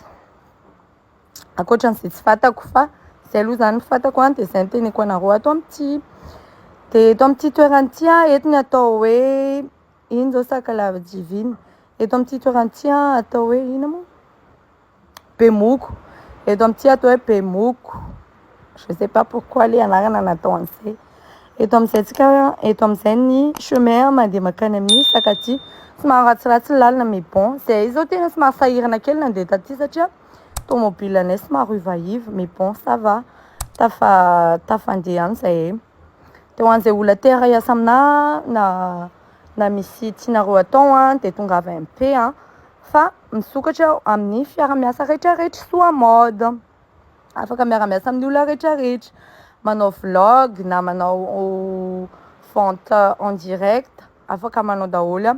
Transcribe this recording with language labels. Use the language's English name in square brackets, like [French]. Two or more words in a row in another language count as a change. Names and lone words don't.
[Malagasy] Ankoatran'izay tsy fantako fa izay aloha zany fantako de izay no teneniko anareo ato amin'ity. De eto amin'ity toerana ity eto ny atao hoe ino zao Sakalava Divine. Eto amin'ity toerana ity atao hoe ino moa Bemoko. Eto amin'ity atao hoe Bemoko. [French] Je sais pas pourquoi le [Malagasy] anarana natao an'izay. Eto amin'izay ny chemin mandeha makany amin'ny Sakatia. Somary ratsiratsy ny lalana [French] mais bon, [Malagasy] zay zao tena somary sahirana kely nandeha taty satria tomobilanay somary ivaiva [French] mais bon ça va. [Malagasy] Tafandeha any zahay. De ho an'izay olona te hiasa aminahy na misy tianareo atao de tonga avy MP fa misokatra amin'ny fiara-miasa rehetrarehetra soa mode. Afaka miara-miasa amin'ny olona rehetrarehetra, manao vlog na manao [French] vente en direct, [Malagasy] afaka manao daholo.